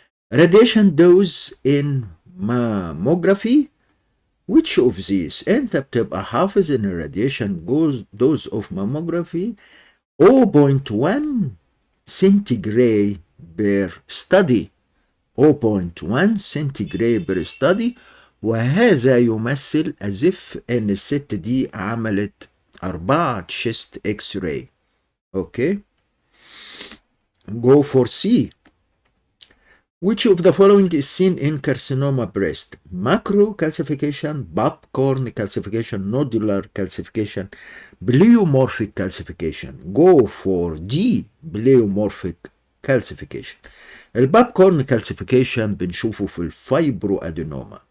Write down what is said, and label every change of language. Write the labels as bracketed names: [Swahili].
[English] Radiation dose in mammography. Which of these؟ [Arabic] انت بتبقى حافظ ان [English] الراديشن dose of mammography 0.1 centigrade per study. 0.1 centigrade per study. [Arabic] وهذا يمثل [English] as if [Arabic] ان الست دي عملت 4 chest x-ray. [English] Okay. go for C. Which of the following is seen in carcinoma breast? Macro calcification, popcorn calcification, nodular calcification, pleomorphic calcification. go for D, pleomorphic calcification. [Arabic] البابكورن calcification بنشوفه في الفايبرو ادينوما.